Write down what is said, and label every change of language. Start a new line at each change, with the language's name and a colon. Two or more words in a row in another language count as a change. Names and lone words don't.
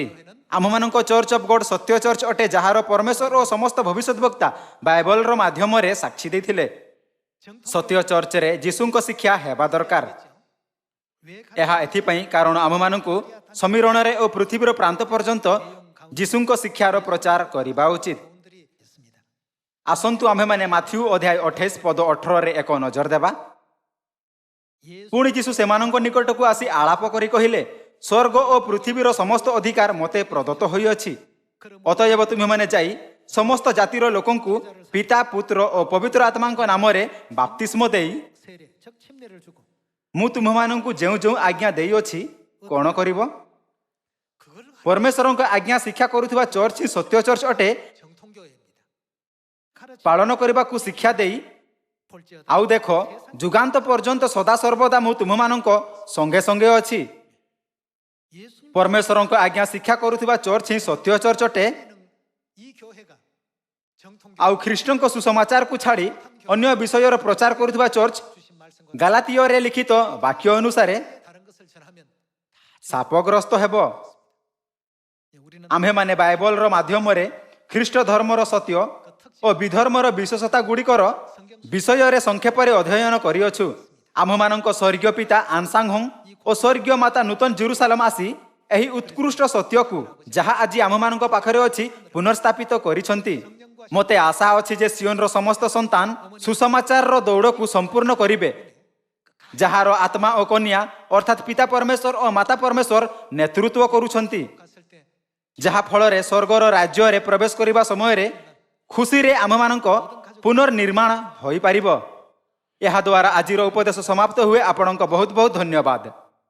Odia: ଆମମାନଙ୍କ ଚର୍ଚ୍ଚ ଅଫ୍ ଗଡ୍ ସତ୍ୟ ଚର୍ଚ୍ଚ ଅଟେ, ଯାହାର ପରମେଶ୍ୱର ଓ ସମସ୍ତ ଭବିଷ୍ୟତ ବକ୍ତା ବାଇବଲର ମାଧ୍ୟମରେ ସାକ୍ଷୀ ଦେଇଥିଲେ। ସତ୍ୟ ଚର୍ଚ୍ଚରେ ଯୀଶୁଙ୍କ ଶିକ୍ଷା ହେବା ଦରକାର।
Korean: 왜
Odia: ଏହା ଏଥିପାଇଁ କାରଣ ଆମମାନଙ୍କୁ ସମୀରଣରେ ଓ ପୃଥିବୀର ପ୍ରାନ୍ତ ପର୍ଯ୍ୟନ୍ତ ଯୀଶୁଙ୍କ ଶିକ୍ଷାର ପ୍ରଚାର କରିବା ଉଚିତ।
Korean: 가운들이 있습니다.
Odia: ଆସନ୍ତୁ ଆମ୍ଭେମାନେ ମାଥ୍ୟୁ ଅଧ୍ୟାୟ 28 ପଦ 18ରେ ଏକ ନଜର ଦେବା।
Korean: 예수
Odia: ପୁଣି ଯୀଶୁ ସେମାନଙ୍କ ନିକଟକୁ ଆସି ଆଳାପ କରି କହିଲେ, ସ୍ୱର୍ଗ ଓ ପୃଥିବୀର ସମସ୍ତ ଅଧିକାର ମୋତେ ପ୍ରଦତ୍ତ ହୋଇଅଛି। ଅତଏବ ତୁମେମାନେ ଯାଇ ସମସ୍ତ ଜାତିର ଲୋକଙ୍କୁ ପିତା, ପୁତ୍ର ଓ ପବିତ୍ର ଆତ୍ମାଙ୍କ ନାମରେ ବାପ୍ତିସ୍ମ ଦେଇ
Korean: 세례 즉 침례를 주고
Odia: ମୁଁ ତୁମମାନଙ୍କୁ ଯେଉଁ ଯେଉଁ ଆଜ୍ଞା ଦେଇଅଛି କ'ଣ କରିବ?
Korean: 그걸
Odia: ପରମେଶ୍ୱରଙ୍କ ଆଜ୍ଞା ଶିକ୍ଷା କରୁଥିବା ଚର୍ଚ୍ଚ ହିଁ ସତ୍ୟ ଚର୍ଚ୍ଚ ଅଟେ।
Korean: 정통교회입니다. 가르쳐
Odia: ପାଳନ କରିବାକୁ ଶିକ୍ଷା ଦେଇ
Korean: 볼지어다
Odia: ଆଉ ଦେଖ, ଯୁଗାନ୍ତ ପର୍ଯ୍ୟନ୍ତ ସଦାସର୍ବଦା ମୁଁ ତୁମମାନଙ୍କ ସଙ୍ଗେ ସଙ୍ଗେ ଅଛି।
Korean: 예수님
Odia: ପରମେଶ୍ୱରଙ୍କ ଆଜ୍ଞା ଶିକ୍ଷା କରୁଥିବା ଚର୍ଚ୍ଚ ହିଁ ସତ୍ୟ ଚର୍ଚ୍ଚ ଅଟେ।
Korean: 이 교회가 정통교회
Odia: ଆଉ ଖ୍ରୀଷ୍ଟଙ୍କ ସୁସମାଚାରକୁ ଛାଡ଼ି ଅନ୍ୟ ବିଷୟର ପ୍ରଚାର କରୁଥିବା ଚର୍ଚ୍ଚ
Korean: 주신 말씀과
Odia: ଗାଲାତିୟରେ ଲିଖିତ ବାକ୍ୟ ଅନୁସାରେ
Korean: 다른 것을 전하면
Odia: ଶାପଗ୍ରସ୍ତ ହେବ।
Korean: 우리는
Odia: ଆମ୍ଭେମାନେ ବାଇବଲର ମାଧ୍ୟମରେ ଖ୍ରୀଷ୍ଟ ଧର୍ମର ସତ୍ୟ ଓ ବିଧର୍ମର ବିଶେଷତା ଗୁଡ଼ିକର ବିଷୟରେ ସଂକ୍ଷେପରେ ଅଧ୍ୟୟନ କରିଅଛୁ। ଆମ୍ଭମାନଙ୍କ ସ୍ୱର୍ଗୀୟ ପିତା ଆନସାଙ୍ଗହୋଂ ଓ ସ୍ୱର୍ଗୀୟ ମାତା ନୂତନ ଜେରୁସାଲେମ ଆସି ଏହି ଉତ୍କୃଷ୍ଟ ସତ୍ୟକୁ, ଯାହା ଆଜି ଆମମାନଙ୍କ ପାଖରେ ଅଛି, ପୁନର୍ସ୍ଥାପିତ କରିଛନ୍ତି। ମୋତେ ଆଶା ଅଛି ଯେ ସିଓନର ସମସ୍ତ ସନ୍ତାନ ସୁସମାଚାରର ଦୌଡ଼କୁ ସମ୍ପୂର୍ଣ୍ଣ କରିବେ, ଯାହାର ଆତ୍ମା ଓ କନ୍ୟା ଅର୍ଥାତ୍ ପିତା ପରମେଶ୍ୱର ଓ ମାତା ପରମେଶ୍ୱର ନେତୃତ୍ୱ କରୁଛନ୍ତି,
Korean: 갔을 때
Odia: ଯାହା ଫଳରେ ସ୍ୱର୍ଗର ରାଜ୍ୟରେ ପ୍ରବେଶ କରିବା ସମୟରେ ଖୁସିରେ ଆମମାନଙ୍କ ପୁନର୍ନିର୍ମାଣ ହୋଇପାରିବ। ଏହାଦ୍ୱାରା ଆଜିର ଉପଦେଶ ସମାପ୍ତ ହୁଏ। ଆପଣଙ୍କ ବହୁତ ବହୁତ ଧନ୍ୟବାଦ।